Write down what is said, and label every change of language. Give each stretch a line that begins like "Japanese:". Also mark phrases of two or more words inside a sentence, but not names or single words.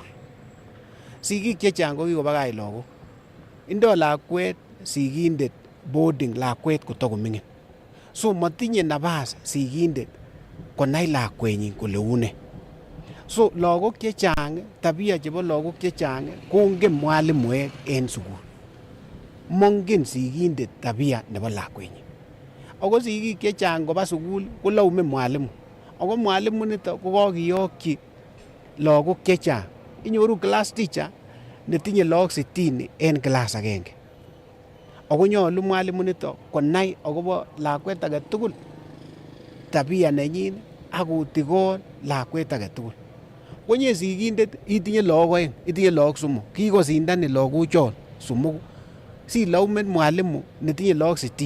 Kalenjin: Sigik chechang ko kikobakach lagok, indoo lakwet sigindet boarding lakwet kotakoming'in, so motinye nafas sigindet konai lakwenyin kole une. So lagok chechang, tabia chebo lagok chechang kongen mwalimuek en sugul, mongen sigindet tabia nebo lakwenyin. Ako sigik chechang koba sugul kolaume mwalimu, ako mwalimu nito ko kakiyokyi lagok chechang. Inyoru
English: class teacher
Kalenjin: netinye lagok 60 en class agenge, ako nyolu mwalimu nito konai akobo lakwet agetugul tabia nenyin ak kotikon lakwet agetugul. Konye sigindet itinye lagok oeng, itinye lagok somok, kikosindanin lagochon somoku, silaumen mwalimu netinye lagok 60.